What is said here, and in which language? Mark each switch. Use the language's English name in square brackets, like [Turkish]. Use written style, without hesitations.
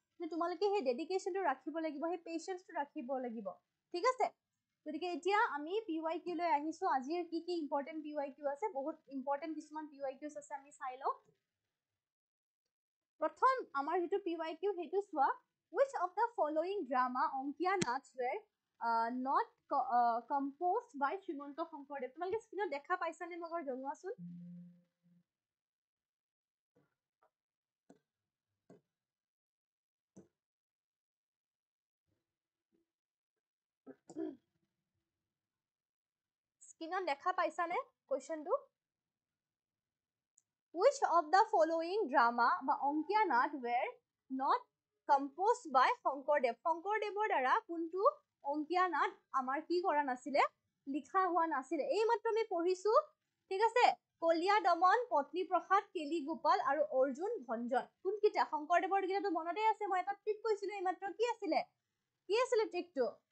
[Assamese] কিন্তু তোমালোকে সেই ডেডিকেশ্যনটো ৰাখিব লাগিব, সেই পেচেঞ্চটো ৰাখিব লাগিব। ঠিক আছে, গতিকে এতিয়া আমি PYQ লৈ আহিছো। আজিৰ কি কি ইম্পৰ্টেণ্ট PYQ আছে, বহুত ইম্পৰ্টেণ্ট কিছুমান PYQs আছে, আমি চাই লওঁ। প্ৰথম আমাৰ যিটো PYQ সেইটো চোৱা, [English] which of the following drama Ankiya Nach were not composed by Srimanta Sankardev? [Assamese] তোমালোকে স্ক্ৰীনত দেখা পাইছানে মোক জনোৱাচোন। স্ক্ৰীনত দেখা পাইছানে কোৱেশ্চনটো? [English] Which of the following drama [Assamese] বা অংকীয়া নাট [English] were not composed by Sankardev? [Assamese] শংকৰদেৱৰ দ্বাৰা কোনটো অংকীয়া নাট আমাৰ কি কৰা নাছিলে, লিখা হোৱা নাছিলে। এই মাত্ৰ আমি পঢ়িছো, ঠিক আছে, কলীয়া দমন, পত্নী প্ৰসাদ, কেলি গোপাল আৰু অৰ্জুন ভঞ্জন। কোনকেইটা? শংকৰদেৱৰ কেইটাটো মনতে আছে, মই এটা ট্ৰিক কৈছিলো এই মাত্ৰ। কি আছিলে? কি আছিলে ট্ৰিকটো?